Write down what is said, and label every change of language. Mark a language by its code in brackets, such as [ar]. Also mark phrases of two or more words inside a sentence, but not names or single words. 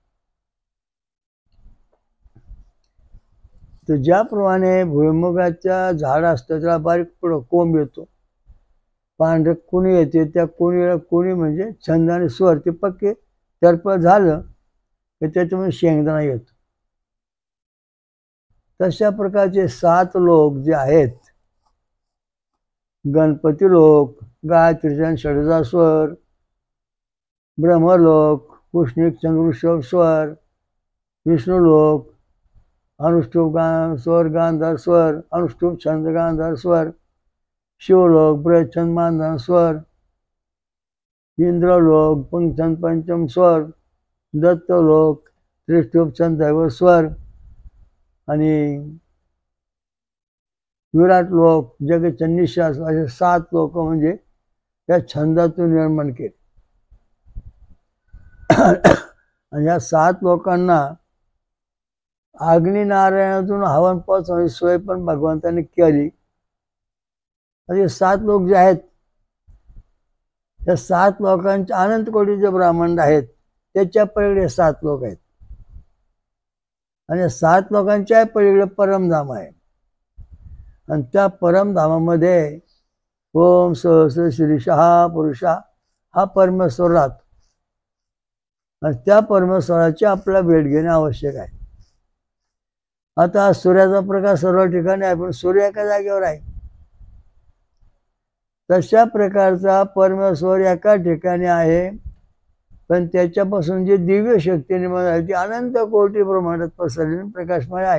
[mr] तर ज्याप्रमाणे भुईमुगाच्या झाड असतं त्याला बारीक पुढं कोंब येतो, पांढरे कुणी येते, त्या कुणीला कुणी म्हणजे छंद आणि स्वर ते पक्के टरपळ झालं की त्याच्यामध्ये शेंगदाणा येतो. तशा प्रकारचे 7 लोक जे आहेत, गणपती लोक, गायत्रीचा षडजा स्वर, ब्रह्मलोक, पुष्णिक चंद्रवृषभ स्वर, विष्णुलोक, अनुष्टुप स्वर गांधार स्वर, अनुष्टुप छंद गांधार स्वर, शिवलोक ब्रह्मछंद मानधन स्वर, इंद्रलोक पंचम पंचम स्वर, दत्तलोक त्रिष्टुप छंद दैव स्वर आणि विराट लोक जगतच्या निश्वास, असे 7 लोक म्हणजे त्या छंदातून निर्माण केले. आणि या 7 लोकांना अग्निनारायणातून हवन पोचवण्याची सोय पण भगवंताने केली. असे 7 लोक जे आहेत, त्या 7 लोकांचे अनंत कोटी जे ब्रह्मांड आहेत त्याच्या पलीकडे 7 लोक आहेत आणि 7 लोकांच्या पलीकडे परमधाम आहे. आणि त्या परमधामामध्ये [sa] ओम सहस्र शीर्षा [mr] हा पुरुषा, हा परमेश्वर राहतो आणि त्या परमेश्वराची आपल्याला भेट घेणे आवश्यक आहे. आता सूर्याचा प्रकाश सर्व ठिकाणी आहे, पण सूर्य एका जागेवर आहे. तशा प्रकारचा परमेश्वर एका ठिकाणी आहे, पण त्याच्यापासून जी दिव्य शक्ती निर्माण आहे ती अनंत कोटी ब्रह्मांडात पसरलेली प्रकाशमय आहे.